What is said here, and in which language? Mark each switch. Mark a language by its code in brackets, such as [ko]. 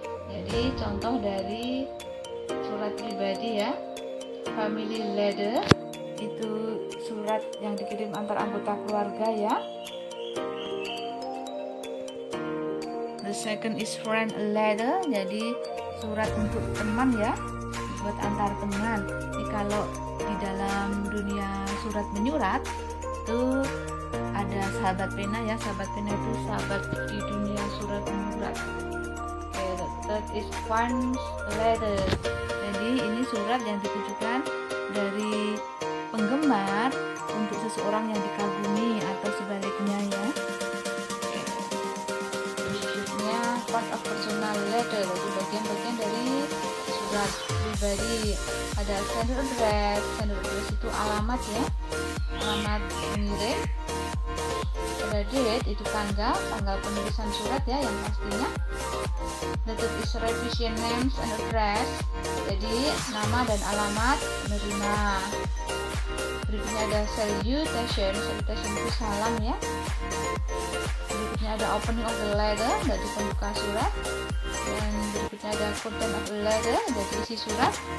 [id] Jadi contoh dari surat pribadi ya. Family letter itu surat yang dikirim antar anggota keluarga ya. [en] The second is friend letter. [id] Jadi surat untuk teman ya, buat antar teman. Jadi kalau di dalam dunia surat menyurat itu ada sahabat pena ya. Sahabat pena itu sahabat di dunia surat menyurat. [en] The third is fans letter. [id] Jadi ini surat yang ditujukan dari penggemar untuk seseorang yang dikagumi atau sebaliknya ya. Berikutnya [en] part of personal letter, [id] jadi bagian-bagian dari surat pribadi. Ada sender address. Sender address itu alamat ya, alamat pengirim. Ada date, itu tanggal penulisan surat ya yang pastinya. [en] The third is recipient names and address. [id] Jadi nama dan alamat penerima. Berikutnya ada salutation. Salutation itu salam ya. Berikutnya ada [en] opening of the letter, [id] dari pembuka surat. Dan berikutnya ada [en] content of the letter, [id] dari isi surat.